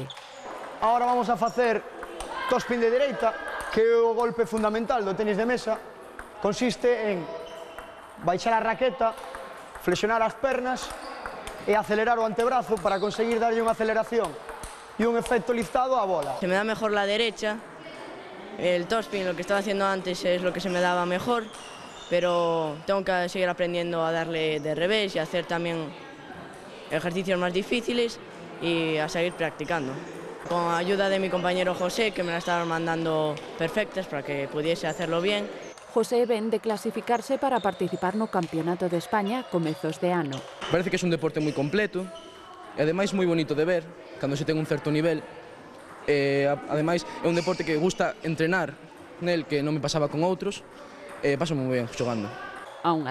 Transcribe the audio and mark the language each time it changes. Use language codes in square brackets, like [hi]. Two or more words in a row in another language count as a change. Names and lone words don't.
[gl] Ahora vamos a facer topspin de dereita, que é o golpe fundamental do tenis de mesa. Consiste en baixar a raqueta, flexionar as pernas e acelerar o antebrazo para conseguir darlle unha aceleración e un efecto listado á bola. [es] Se me da mejor la derecha, el topspin, lo que estaba haciendo antes, es lo que se me daba mejor, pero tengo que seguir aprendiendo a darle de revés y a hacer también ejercicios más difíciles y a seguir practicando. Con ayuda de mi compañero José, que me la estaban mandando perfectas para que pudiese hacerlo bien. [gl] José ven de clasificarse para participar no Campeonato de España a comezos de ano. Parece que é un deporte moi completo e ademais moi bonito de ver cando se ten un certo nivel. Ademais é un deporte que gusta entrenar nel, que non me pasaba con outros, e paso moi ben xogando.